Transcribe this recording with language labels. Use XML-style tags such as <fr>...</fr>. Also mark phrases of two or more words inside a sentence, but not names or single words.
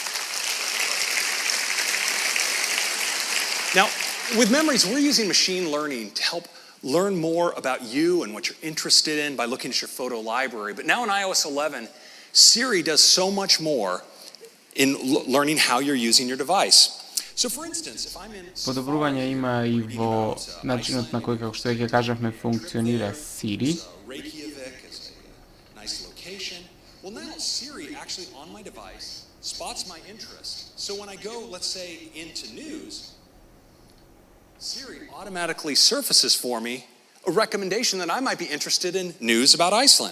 <en>Now, with Memories, we're using machine learning to help learn more about you and what you're interested in by looking at your photo library. But now in iOS 11, Siri does so much more in learning how you're using your device. So for instance, if I'm in</en> <mk>Подобрување има и во начинот на кој, како што веќе кажавме, функционира Siri.</mk> <en>Reykjavik is a nice location. Well, now Siri actually on my device spots my interest. So when I go, let's say, into news, Siri automatically surfaces for me a recommendation that I might be interested in news about Iceland.</en>